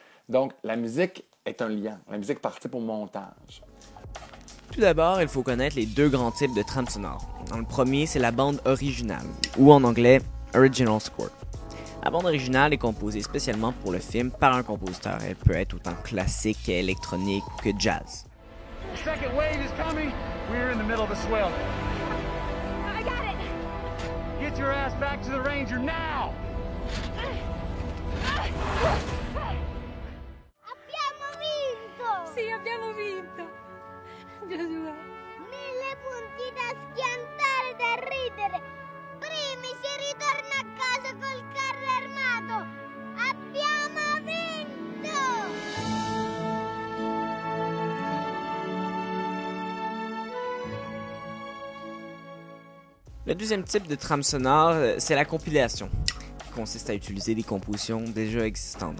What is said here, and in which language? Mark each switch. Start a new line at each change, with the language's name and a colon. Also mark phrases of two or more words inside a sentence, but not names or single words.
French: Donc, la musique est un lien. La musique participe au montage. Tout d'abord, il faut connaître les deux grands types de trames sonores. Dans le premier, c'est la bande originale, ou en anglais,
English: Original Score.
French: La bande originale est composée spécialement pour le film par un compositeur. Elle peut être autant classique qu'électronique ou que jazz.
English: The second wave is coming. We're in the middle of a swell. I got it. Get your ass back to the Ranger now.
Italian: Abbiamo vinto! Sì, abbiamo vinto. Gesù. 1000 punti da schiantare, da ridere. Primi si ritorna a casa col carro armato. Abbiamo vinto!
French: Le deuxième type de trame sonore, c'est la compilation, qui consiste à utiliser des compositions déjà existantes.